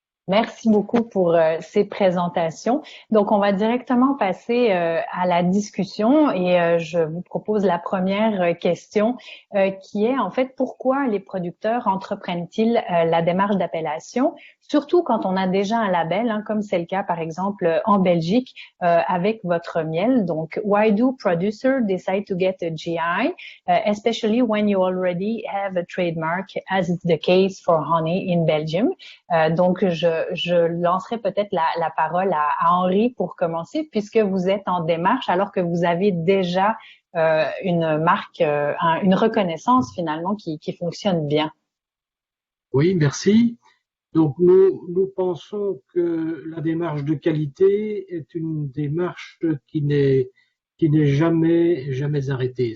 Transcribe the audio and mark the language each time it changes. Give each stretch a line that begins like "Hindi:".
French: Merci beaucoup pour ces présentations. Donc, on va directement passer à la discussion et je vous propose la première question qui est en fait pourquoi les producteurs entreprennent-ils la démarche d'appellation, surtout quand on a déjà un label, hein, comme c'est le cas par exemple en Belgique avec votre miel.
English: Donc, why do producers decide to get a GI, especially when you already have a trademark, as is the case for honey in Belgium?
French: Donc, je lancerai peut-être la parole à Henri pour commencer, puisque vous êtes en démarche alors que vous avez déjà une marque, une reconnaissance finalement qui fonctionne bien. Oui, merci. Donc, nous pensons que la démarche de qualité est une démarche qui n'est jamais arrêtée.